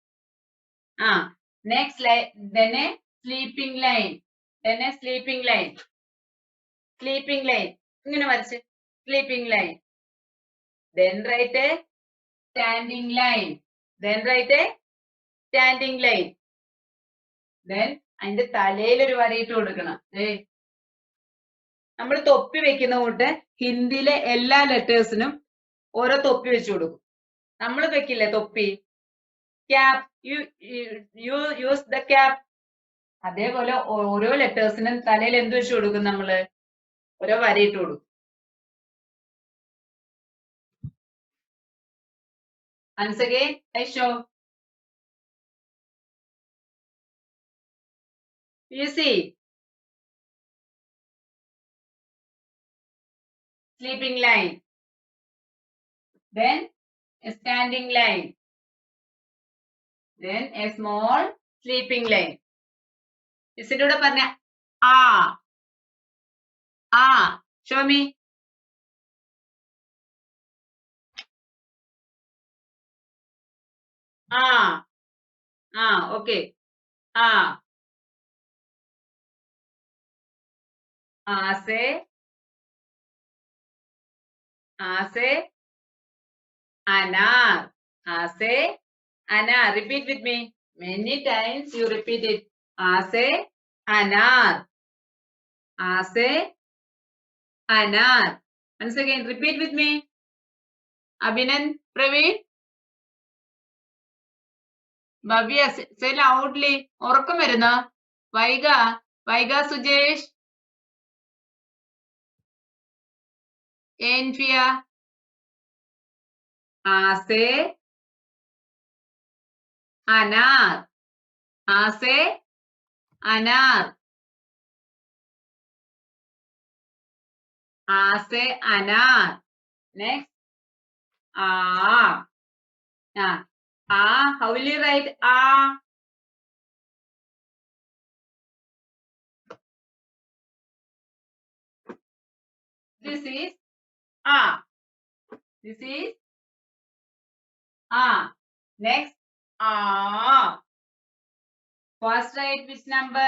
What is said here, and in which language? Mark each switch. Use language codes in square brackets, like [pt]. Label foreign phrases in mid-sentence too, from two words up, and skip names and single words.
[en] Next line, then a sleeping line. Then a sleeping line. Sleeping line. Sleeping line. Then write a standing line. Then write a standing line. Then [ml] അതിന്റെ തലയിൽ ഒരു വരയിട്ട് കൊടുക്കണം. നമ്മൾ തൊപ്പി വെക്കുന്ന കൂട്ട് ഹിന്ദിയിലെ എല്ലാ ലെറ്റേഴ്സിനും ഓരോ തൊപ്പി വെച്ചു കൊടുക്കും. നമ്മൾ വെക്കില്ലേ തൊപ്പി? ക്യാപ്. [en] you use the cap. [ml] അതേപോലെ ഓരോ ലെറ്റേഴ്സിനും തലയിൽ എന്ത് വെച്ചു കൊടുക്കും? നമ്മള് ഓരോ വരയിട്ട് കൊടുക്കും. [en] Once again, I show. You see, sleeping line, then a standing line, then a small sleeping line. Isn't [ml] പറഞ്ഞ [en] show me. Okay. [hi] Ase anar. Ase anar. [en] Repeat with me. Many times you repeat it. [hi] Ase anar. Ase anar. [en] Once again, repeat with me. Abhinan, Praveen. Bhavya, say loudly. [ml] Orakam varuna. Vaiga Sujesh. Enfia. [hi] Ase anar. Ase anar. Ase anar. [en] Next. How will you write This is This is Next, first write which number?